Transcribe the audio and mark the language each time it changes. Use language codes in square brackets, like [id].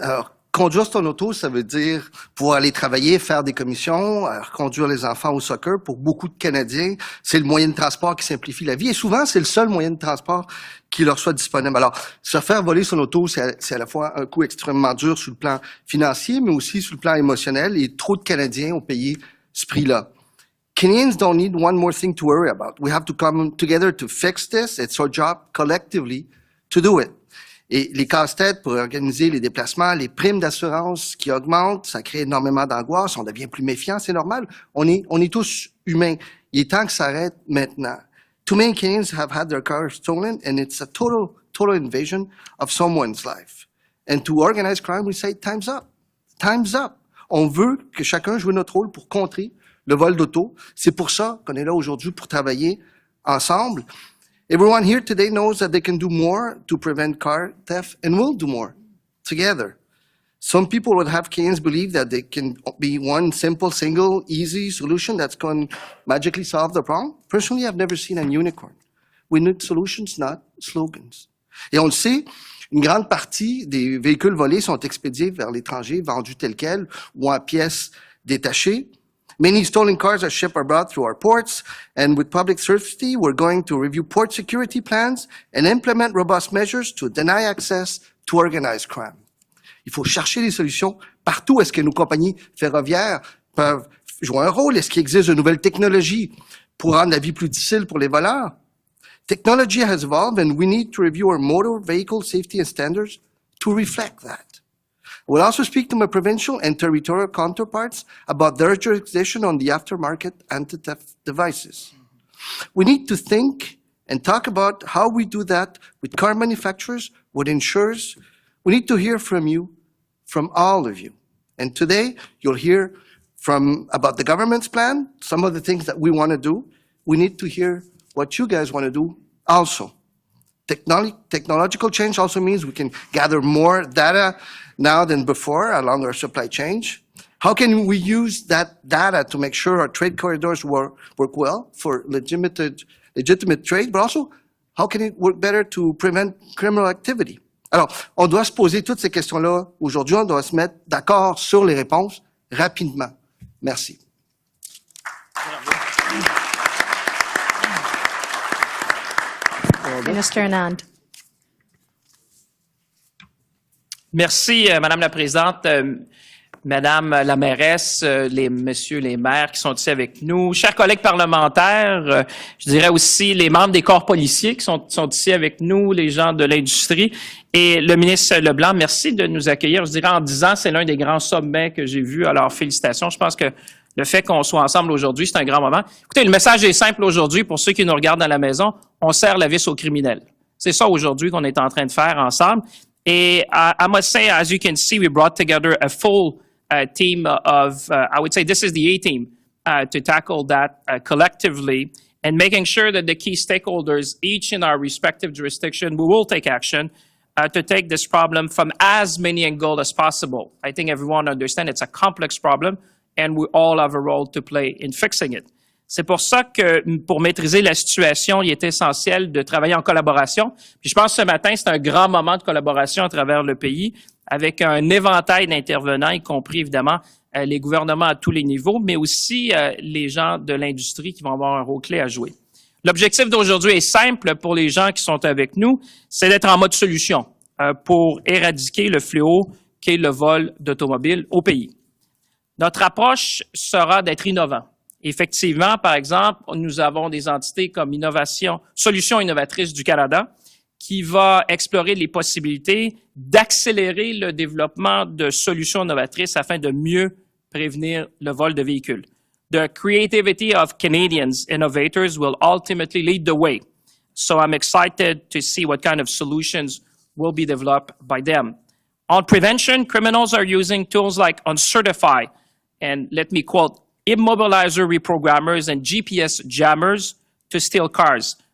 [fr] Alors, conduire son auto, ça veut dire pouvoir aller travailler, faire des commissions, conduire les enfants au soccer. Pour beaucoup de Canadiens, c'est le moyen de transport qui simplifie la vie. Et souvent, c'est le seul moyen de transport qui leur soit disponible. Alors, se faire voler son auto, c'est à la fois un coût extrêmement dur sur le plan financier, mais aussi sur le plan émotionnel. Et trop de Canadiens ont payé ce prix-là. [en] Canadians don't need one more thing to worry about. We have to come together to fix this. It's our job collectively to do it. [fr] Et les casse-têtes pour organiser les déplacements, les primes d'assurance qui augmentent, ça crée énormément d'angoisse, on devient plus méfiant, c'est normal. On est tous humains. Il est temps que ça arrête maintenant. [en] Too many Canadians have had their cars stolen, and it's a total invasion of someone's life. And to organize crime, we say, time's up. Time's up. [fr] On veut que chacun joue notre rôle pour contrer le vol d'auto. C'est pour ça qu'on est là aujourd'hui, pour travailler ensemble. [en] Everyone here today knows that they can do more to prevent car theft, and will do more together. Some people would have Canadians believe that there can be one simple, single, easy solution that's going to magically solve the problem. Personally, I've never seen a unicorn. We need solutions, not slogans. [fr] Et on le sait, une grande partie des véhicules volés sont expédiés vers l'étranger, vendus tels quels ou en pièces détachées. [en] Many stolen cars are shipped abroad through our ports, and with public safety, we're going to review port security plans and implement robust measures to deny access to organized crime. [fr] Il faut chercher des solutions partout. Est-ce que nos compagnies ferroviaires peuvent jouer un rôle? Est-ce qu'il existe de nouvelles technologies pour rendre la vie plus difficile pour les voleurs? [en] Technology has evolved, and we need to review our motor vehicle safety and standards to reflect that. I will also speak to my provincial and territorial counterparts about their jurisdiction on the aftermarket anti-theft devices. We need to think and talk about how we do that with car manufacturers, with insurers. We need to hear from you, from all of you. And today, you'll hear about the government's plan, some of the things that we want to do. We need to hear what you guys want to do also. Technological change also means we can gather more data now than before along our supply chain. How can we use that data to make sure our trade corridors work well for legitimate trade, but also how can it work better to prevent criminal activity? [fr] Alors, on doit se poser toutes ces questions-là aujourd'hui. On doit se mettre d'accord sur les réponses rapidement. Merci. [en] Minister Anand. [fr] Merci, Madame la Présidente. Madame la mairesse, messieurs les maires qui sont ici avec nous, chers collègues parlementaires, je dirais aussi les membres des corps policiers qui sont ici avec nous, les gens de l'industrie et le ministre LeBlanc, merci de nous accueillir. Je dirais en 10 ans, c'est l'un des grands sommets que j'ai vus. Alors, félicitations. Je pense que le fait qu'on soit ensemble aujourd'hui, c'est un grand moment. Écoutez, le message est simple aujourd'hui pour ceux qui nous regardent à la maison. On serre la vis aux criminels. C'est ça aujourd'hui qu'on est en train de faire ensemble. [en] Et I must say, as you can see, we brought together a full team of, I would say this is the A-team to tackle that collectively and making sure that the key stakeholders, each in our respective jurisdiction, we will take action to take this problem from as many angles as possible. I think everyone understands it's a complex problem and we all have a role to play in fixing it. [fr] C'est pour ça que, pour maîtriser la situation, il est essentiel de travailler en collaboration. Puis je pense que ce matin, c'est un grand moment de collaboration à travers le pays, avec un éventail d'intervenants, y compris évidemment les gouvernements à tous les niveaux, mais aussi les gens de l'industrie qui vont avoir un rôle clé à jouer. L'objectif d'aujourd'hui est simple pour les gens qui sont avec nous, c'est d'être en mode solution pour éradiquer le fléau qu'est le vol d'automobiles au pays. Notre approche sera d'être innovant. Effectivement, par exemple, nous avons des entités comme Solutions innovatrices du Canada qui va explorer les possibilités d'accélérer le développement de solutions innovatrices afin de mieux prévenir le vol de véhicules. [en] The creativity of Canadians innovators will ultimately lead the way. So I'm excited to see what kind of solutions will be developed by them. On prevention, criminals are using tools like Uncertify and, let me quote, immobilizer reprogrammers and GPS jammers to steal cars.